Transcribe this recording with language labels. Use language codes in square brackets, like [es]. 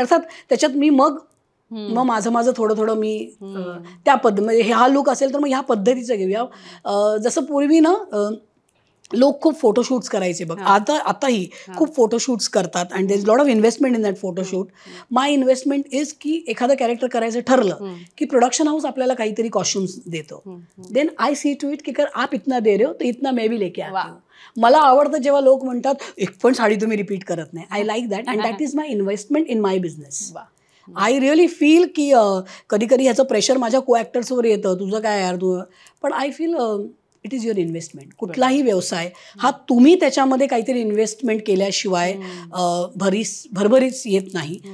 [mr] अर्थात त्याच्यात मी मग माझं थोडं मी त्या म्हणजे हा लुक असेल तर मग ह्या पद्धतीचं घेऊया. जसं पूर्वी ना लोक खूप फोटोशूट्स करायचे बघ, आताही खूप फोटोशूट्स करतात, [en] And there is lot of investment in that photoshoot. My investment is [mr] की एखादं कॅरेक्टर करायचं ठरलं की प्रोडक्शन हाऊस आपल्याला काहीतरी कॉस्ट्युम्स देतो. [en] then I see to it [hi] की कर आप इतना दे रहे हो तो इतना मैं भी लेके आती हूँ. [mr] मला आवडतं जेव्हा लोक म्हणतात एक पण साडी तुम्ही रिपीट करत नाही. [en] I like that, and that is my investment in my business. I really feel की [mr] कधी कधी ह्याचं प्रेशर माझ्या को ॲक्टर्सवर येतं, तुझं काय यार तू, पण [en] I feel it is your investment. [mr] कुठलाही व्यवसाय हा तुम्ही त्याच्यामध्ये काहीतरी इन्व्हेस्टमेंट केल्याशिवाय भरभरीच येत नाही.